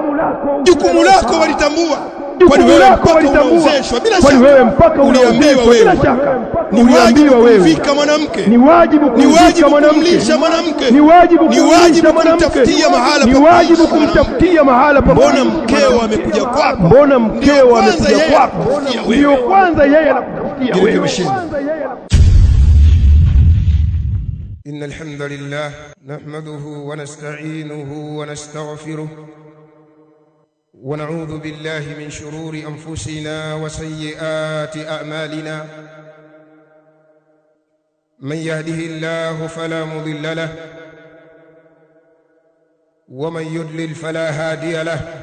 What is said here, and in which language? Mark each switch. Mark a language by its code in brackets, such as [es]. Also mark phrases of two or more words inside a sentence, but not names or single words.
[sw] Jukumu lako walitambua. Kwani wewe mpaka uliambiwa wewe kumfika mwanamke, ni wajibu kumlisha mwanamke, ni wajibu kumtafutia mahala pa. Mbona mkeo amekuja kwako? Ndio kwanza yeye anakutafutia wewe. [ar] إن الحمد لله نحمده ونستعينه ونستغفره ونعوذ بالله من شرور أنفسنا وسيئات أعمالنا. من يهده الله فلا مضل له ومن يضلل فلا هادي له.